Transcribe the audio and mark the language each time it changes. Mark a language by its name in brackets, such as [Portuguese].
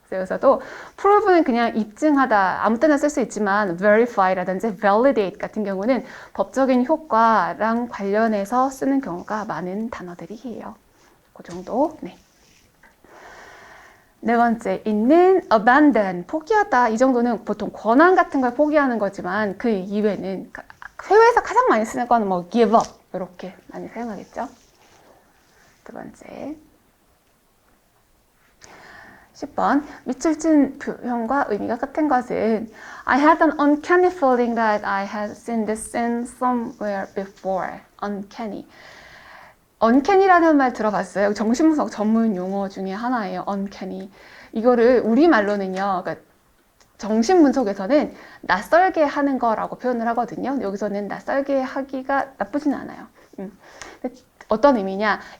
[Korean] 여기서도 prove는 그냥 입증하다, 아무 때나 쓸 수 있지만 verify라든지 validate 같은 경우는 법적인 효과랑 관련해서 쓰는 경우가 많은 단어들이에요. 그 정도. 네. 네 번째, 있는 abandon, 포기하다. 이 정도는 보통 권한 같은 걸 포기하는 거지만 그 이외는 회화에서 가장 많이 쓰는 거는 뭐 give up 이렇게 많이 사용하겠죠. 두 번째, 10번, 밑줄진 표현과 의미가 같은 것은 [English] I had an uncanny feeling that I had seen this scene somewhere before. uncanny. [Korean] uncanny라는 말 들어봤어요? 정신분석 전문 용어 중에 하나예요. uncanny. 이거를 우리말로는요. 그러니까 정신분석에서는 낯설게 하는 거라고 표현을 하거든요. 여기서는 낯설게 하기가 나쁘진 않아요. 어떤 의미냐?